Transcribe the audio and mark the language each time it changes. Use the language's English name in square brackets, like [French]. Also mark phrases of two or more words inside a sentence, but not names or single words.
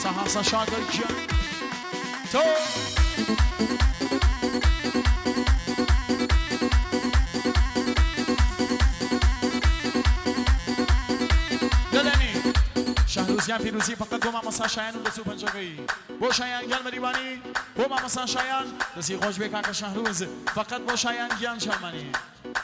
[Central Kurdish] مامۆستا شاگەر گیان تۆ شهروزیان پیروزی فقط با مامۆستا شایان و دەچوو پەنجەکەی بۆ شایان گیان مەریوانی بۆ مامۆستا شایان دەستی خۆش بێ کاکە شەهروز فقط بۆ شایان گیان شەرمەنی